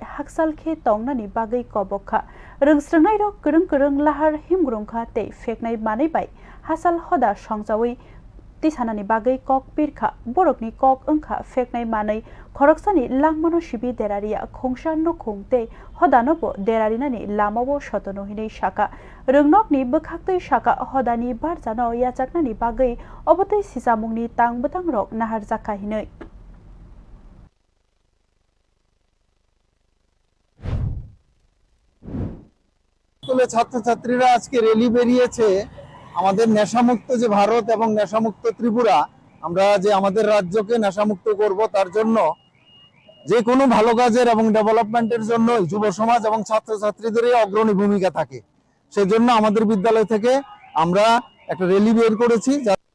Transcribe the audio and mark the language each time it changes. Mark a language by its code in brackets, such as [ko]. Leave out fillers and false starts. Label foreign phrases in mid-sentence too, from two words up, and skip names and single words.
[trp] haksal khe tongnani bagai kobokha röngsröngnai rok kwrung lahar himgrungkha tei feknai mani bai hasal hoda songjawi tisanani bagai kok pirkha borokni kok wngkha feknai manai khoroksani langmano sibi deraria khongsa nokhung tei hodanobo derarinani lamao sotono hinai saka röngnokni bwkhaktui saka hodani barjano yachaknani bagai obotoi sijamongni tangbotang rok naharjakha hinai [bn] স্কুলে ছাত্রছাত্রীরা আজকে র্যালি বেরিয়েছে আমাদের নেশামুক্ত যে ভারত এবং নেশামুক্ত ত্রিপুরা আমরা যে আমাদের রাজ্যকে নেশামুক্ত করব তার জন্য যে কোনো ভালো কাজের এবং ডেভেলপমেন্টের জন্য যুব সমাজ এবং ছাত্রছাত্রীদের অগ্রণী ভূমিকা থাকে সেজন্য আমাদের বিদ্যালয় থেকে আমরা একটা র্যালি বের করেছি।